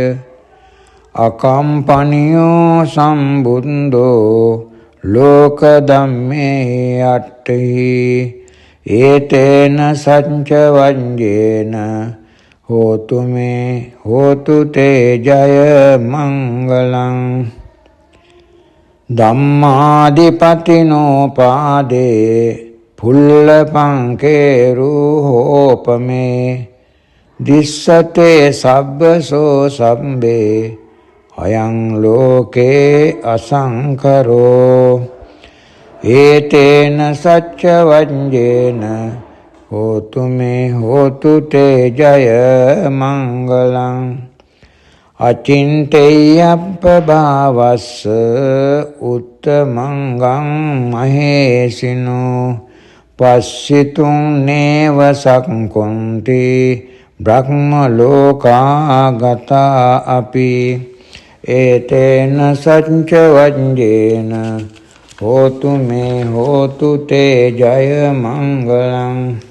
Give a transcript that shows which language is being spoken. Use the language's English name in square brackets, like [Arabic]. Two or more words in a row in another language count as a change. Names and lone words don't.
[Pali] अकम्पनियो सम्बुद्धो लोकधम्मे अट्टहि एतेन सच्च वज्रेण होतु मे होतु ते जय मङ्गलम् ධම්මාදිපතිනෝ පාදේ පුල්ලපංකේරුහෝපමේ දිස්සතේ සබ්බසෝ සම්බේ අයං ලෝකේ අසංකරෝ ඒතේන සච්ච වඤ්ඤේන හෝතු මේ හෝතු තේ ජය මංගලං අචින්තේයප්පභාවස්ස උත්තමංගං මහේසිනෝ පස්සිතුං නේව සක්ඛොන්ති බ්‍රහ්ම ලෝකාගතා අපි ඒතේන සච්ච වඤ්ඤේන හෝතු මේ හෝතු තේ ජය මංගලං